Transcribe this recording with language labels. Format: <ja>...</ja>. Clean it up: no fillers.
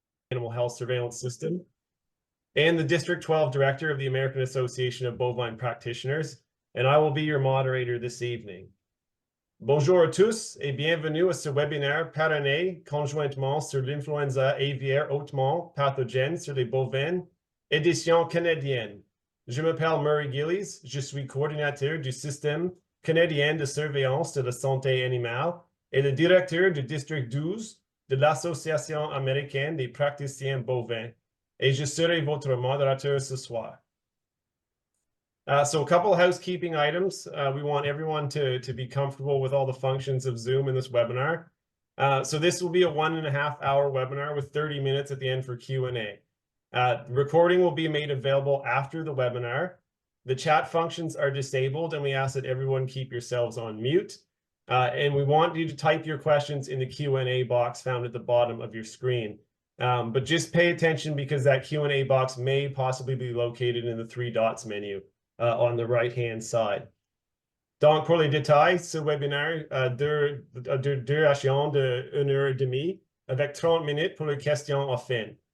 <en>Animal Health Surveillance System, and the District 12 Director of the American Association of Bovine Practitioners, and I will be your moderator this evening.</en> <fr>Bonjour à tous et bienvenue à ce webinaire parrainé conjointement sur l'influenza aviaire hautement pathogène sur les bovins, édition canadienne. Je m'appelle Murray Gillies, je suis coordinateur du système canadien de surveillance de la santé animale et le directeur du district 12 de l'Association américaine des praticiens bovins, et je serai votre modérateur ce soir.</fr> <en>So a couple of housekeeping items. We want everyone to be comfortable with all the functions of Zoom in this webinar. So this will be a 1.5 hour webinar with 30 minutes at the end for Q&A. Recording will be made available after the webinar. The chat functions are disabled, and we ask that everyone keep yourselves on mute. And we want you to type your questions in the Q&A box found at the bottom of your screen. But just pay attention because that Q&A box may possibly be located in the 3 dots menu on the right-hand side.</en> <fr>Donc, pour les détails, ce webinaire dure duration de 1h30 avec 30 minutes pour les questions en fin.</fr>